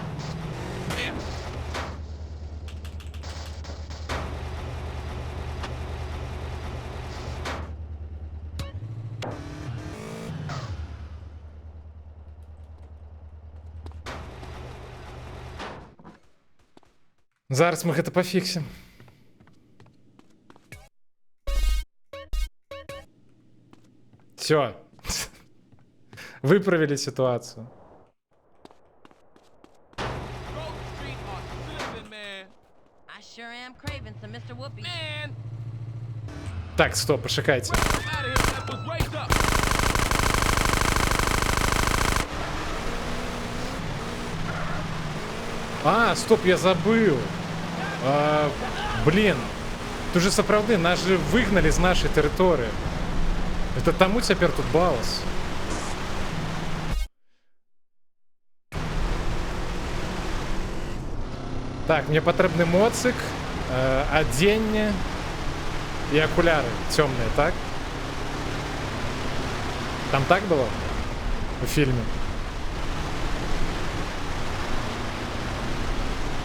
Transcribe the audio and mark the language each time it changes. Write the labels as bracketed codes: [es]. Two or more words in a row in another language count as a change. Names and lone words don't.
[be] Зараз мы гэта пафіксім. [ru] Все. Выправили ситуацию. Так, стоп, почекайте. А, стоп, я забыл. Блин. Тут же сапраўды, нас же выгнали з нашей территории. [be] Это таму цяпер тут балас. Так, мне патрэбны моцик, адзенне и окуляры темные, так? [ru] Там так было в фильме?